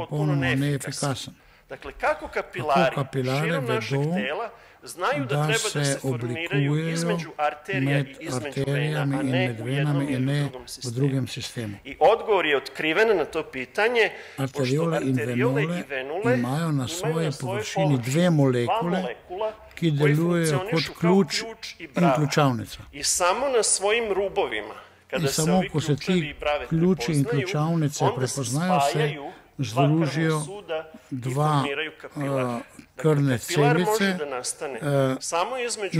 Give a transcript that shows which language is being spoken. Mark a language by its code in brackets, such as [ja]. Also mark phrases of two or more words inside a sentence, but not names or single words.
[sl] popolnoma [sr] neefikasan. [sl] neefikasen. [sr] Dakle, kako kapilari širom našeg [sl] vedo, [sr] tela znaju da [sl] da [sr] treba da [sl] se [sr] se formiraju [sl] oblikujejo [sr] između arterija [sl] med [sr] i između vena, [sl] arterijami [sr] a [sl] in [sr] ne [sl] med [sr] u [sl] venami [sr] jednom [sl] in [sr] ili [sl] ne [sr] u drugom [sl] v [sr] sistemu. [sl] drugem sistemu. [sr] I odgovor je otkriven na to pitanje, pošto [sl] Arteriole in [sr] arteriole [sl] venule [sr] i venule [sl] imajo na svoji površini [sr] površini [sl] dve molekule, [sr] dva molekula [sl] ki [sr] koji [sl] delujejo kot [sr] funkcionišu kao [sl] ključ [sr] i [sl] in [sr] brava. [sl] ključavnica. [sr] I samo na svojim rubovima, kada [sl] In [sr] se [sl] samo [sr] ovi [sl] ko se [sr] ključevi [sl] ti [sr] i brave [sl] ključi in [sr] prepoznaju, [sl] ključavnice [sr] onda [sl] prepoznajo, se [sr] spajaju [sl] združijo [sr] dva krvna suda i [sl] dva [sr] formiraju kapilar. [sl] krvne [sr] Kapilar može [sl] celice [sr] da nastane samo između